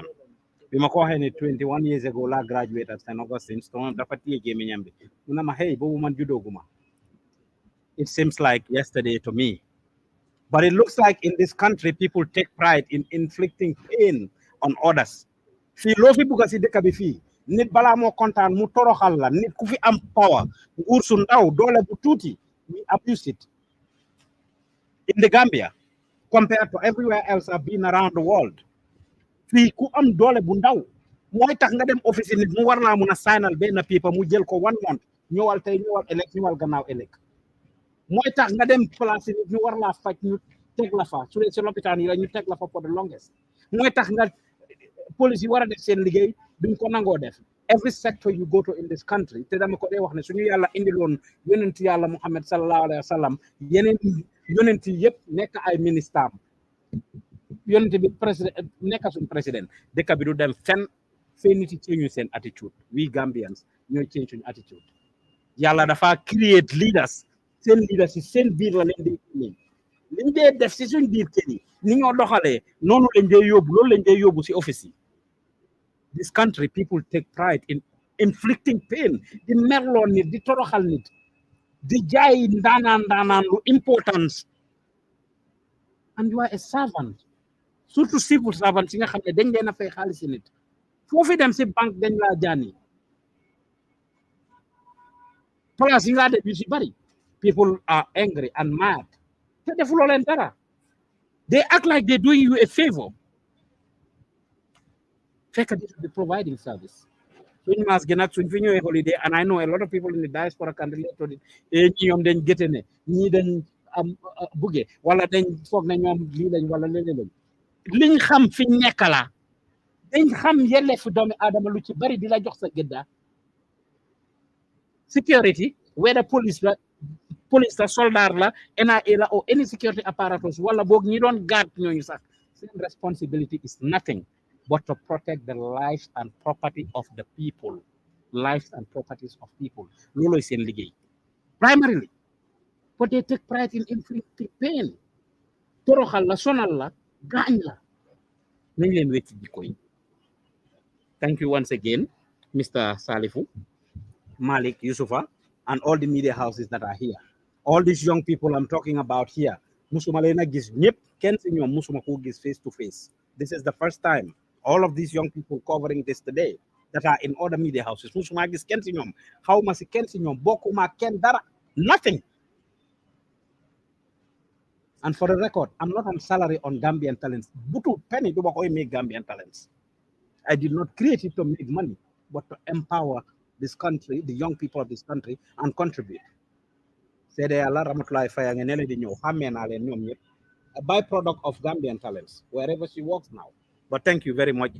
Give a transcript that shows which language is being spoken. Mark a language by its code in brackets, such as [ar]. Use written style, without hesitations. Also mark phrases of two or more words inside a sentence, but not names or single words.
[en] We 21 years ago, I graduated at St. Augustine's. It seems like yesterday to me. But it looks like in this country, people take pride in inflicting pain on others. [wo] Fi lofi buga si deka bi fi nit bala mo kontaan mu toroxal la nit ku fi am power nguur su ndaw doole bu tuuti [en] we abuse it in the Gambia compared to everywhere else I've been around the world. [wo] Fi ku am doole bu ndaw mooy tax nga dem office nit mu war laa mun a signal benn paper mu jël ko 1 month ñëwal tey ñëwal ëllëg ñëwal gannaaw ëllëg mooy tax nga dem place nit ñu war laa faj ñu teg la fa su dee si lopitaan yi la ñu teg la fa [en] for the longest [wo] mooy tax nga police yi war a def seen liggéey duñ ko nangoo def [en] every sector you go to in this country [wo] te dama ko dee wax ne suñu yàlla indiloon yonent yàlla Muhammad sallallahu alayhi wa sallam yeneen yonent yëpp nekk ay ministre yonent bi président nekk suñu président dëkk bi du dem fenn fee nit yi change seen attitude [en] we Gambians [wo] ñooy change suñu attitude yàlla dafa [en] create leaders [wo] seen leaders yi seen biir la leen di liñ dee def si suñ biir kër yi ni ñoo doxalee noonu lañ dee yóbbu loolu lañ dee yóbbu si office yi. [en] This country people take pride in inflicting pain [wo] di merloo nit di toroxal nit di jaay ndaanaan lu importance [en] and you are a servant [wo] surtout civil servant yi nga xam ne dañ leen a fay xaalis nit foofu dem si banque dañ laa jaani place yi nga def yu si bari [en] people are angry and mad [wo] te defuloo leen dara [en] they act like they're doing you a favor [wo] fekk [en] they should be providing service [wo] suñ maas gi nag suñ fi ñëwee holiday [en] and I know a lot of people in the diaspora can relate to it [wo] ñi ñoom dañ gétte ne ñii dañ am buggee wala dañ foog ne ñoom lii lañ wala léeg lañ liñ xam fi nekk la dañ xam yelleefu doomi aadama lu ci bari di la jox sa gëdda [en] security whether police [wo] la soldat la NIA la [en] or any security apparatus [wo] wala boog ñi doon [en] guard ñooñu sax seen responsibility is nothing but to protect the lives and property of the people lives and properties of people [wo] looloy seen liggéey [en] primarily but they take pride in inflicting pain [wo] toroxal la sonal la gaañ la nañ leen wecci jikko yi [en] thank you once again Mr. Salifu Malik Yusufa and all the media houses that are here all these young people I'm talking about here [wo] musuma leen a gis ñëpp kenn si ñoom musuma ko gis [en] face to face this is the first time all of these young people covering this today that are in other media houses [wo] musuma gis kenn si ñoom xawma si kenn si ñoom bokkuma kenn dara [en] nothing and for the record I'm not on salary on Gambian Talents [wo] butu penny du ma koy [en] make Gambian Talents I did not create it to make money but to empower this country the young people of this country and contribute [wo] seede yàlla Ramatulaay Faya nga nele di ñëw xàmmee naa leen ñoom ñëpp [en] a byproduct of Gambian Talents wherever she works now. But thank you very much.